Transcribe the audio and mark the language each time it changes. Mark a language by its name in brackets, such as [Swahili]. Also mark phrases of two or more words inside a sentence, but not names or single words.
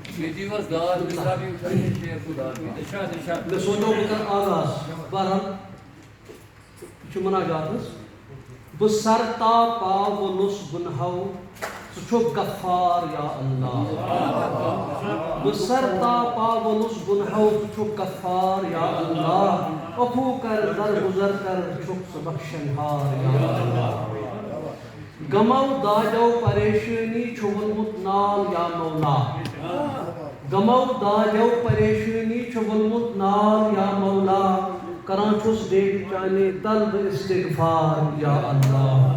[Kashmiri] میں سوچو بکر آغاز بہرحال مناجات بہ سر تا پا وولس گنہو ژٕ غفار [Arabic] یا اللہ [Kashmiri] بہ سر تا پا وولس گنہو ژٕ غفار [Arabic] یا اللہ [Kashmiri] عفو کر درگزر کر ژٕ بخشنہار [Arabic] یا اللہ [Kashmiri] غمو داجو پریشانی ولمت نال [Arabic] یا مولا [Kashmiri] غمو داجو پریشانی ولمت نال [Arabic] یا مولا [Kashmiri] کران چھس دیکھ چانے طلب استغفار [Arabic] یا اللہ